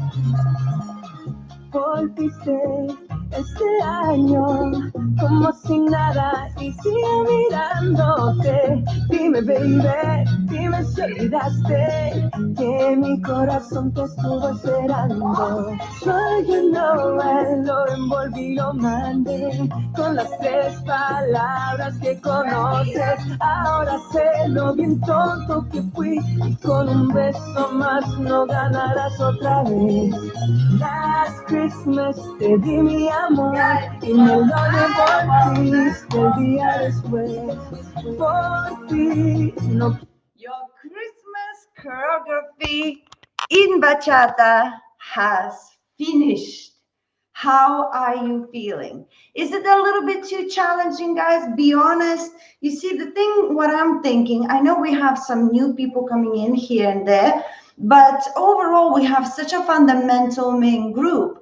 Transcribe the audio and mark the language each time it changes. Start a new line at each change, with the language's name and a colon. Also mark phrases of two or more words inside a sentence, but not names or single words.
Spanish: Volviste este año como si nada y sigo mirándote. Dime, baby, dime si olvidaste que mi corazón te estuvo esperando.
English: So you know
Spanish: lo envolví, lo mandé con las tres palabras que conoces. Ahora sé lo bien tonto que fui y con un beso más no ganarás otra vez. Last Christmas te di mi amor y me lo devolviste el día después. Por ti no.
English: Your Christmas choreography in bachata has finished. How are you feeling? Is it a little bit too challenging, guys? Be honest. You see, the thing, what I'm thinking, I know we have some new people coming in here and there, but overall, we have such a fundamental main group.